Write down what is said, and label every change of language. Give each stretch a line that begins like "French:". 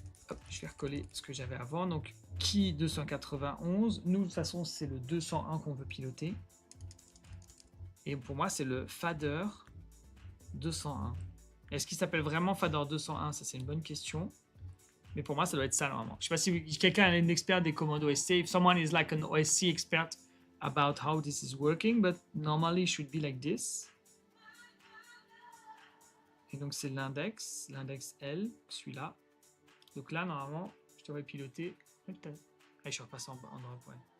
French: Hop, je vais recoller ce que j'avais avant. Donc, key 291. Nous, de toute façon, c'est le 201 qu'on veut piloter. Et pour moi, c'est le fader 201. Est-ce qu'il s'appelle vraiment fader 201? Ça, c'est une bonne question. Mais pour moi, ça doit être ça, normalement. Je ne sais pas si quelqu'un est un expert des commandes OSC.
English: If someone is like an OSC expert about how this is working, but normally it should be like this.
French: Et donc, c'est l'index L, celui-là. Donc là, normalement, je devrais piloter. Ah, je suis repassé en drop, ouais.